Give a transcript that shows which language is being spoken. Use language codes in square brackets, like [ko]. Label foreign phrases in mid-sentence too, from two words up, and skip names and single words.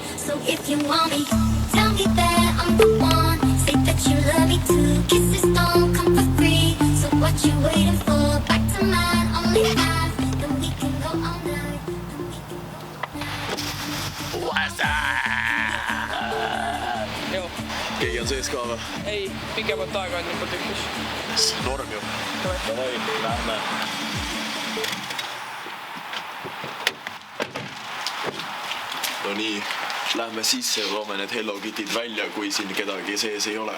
[en] So if you want me, tell me that I'm the one. Say that you love me too. Kisses don't come for free. So what you waiting for? Back to mine, only 5. Then we can go all night. Then we can go all night. [et] Joo. Keegi on sees ka või? Ei, pikemalt aega on juba tükkis. Norm ju. Davai, lähme. No nii, lähme sisse ja toome need Hello Kitid välja, kui siin kedagi sees ei ole.